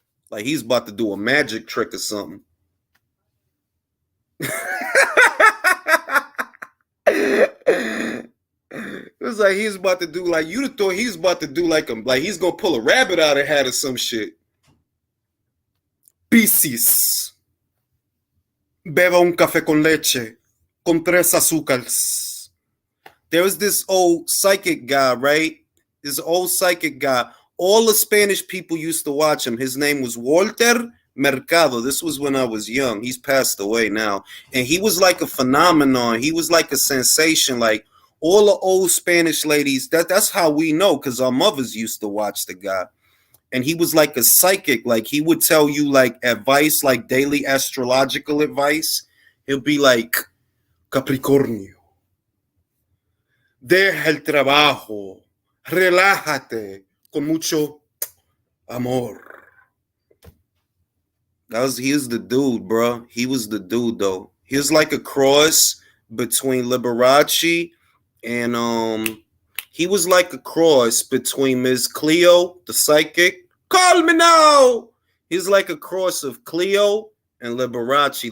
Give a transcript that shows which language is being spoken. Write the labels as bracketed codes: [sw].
[en] Like he's about to do a magic trick or something. It was like he's about to do like you'd have thought he's about to do like he's gonna pull a rabbit out of hat or some shit. [es] Piscis. Beba un café con leche con tres azúcares. [en] There was this old psychic guy, right? This old psychic guy. All the Spanish people used to watch him. His name was Walter Mercado. This was when I was young. He's passed away now. And he was like a phenomenon. He was like a sensation. Like all the old Spanish ladies, that's how we know because our mothers used to watch the guy. And he was like a psychic. Like he would tell you like advice, like daily astrological advice. He'll be like, [es] Capricornio, deja el trabajo, relájate con mucho amor. [en] He was the dude, bro. He was the dude though. He was like a cross between Liberace and he was like a cross between Ms. Cleo, the psychic. Call me now. He's like a cross of Cleo and Liberace.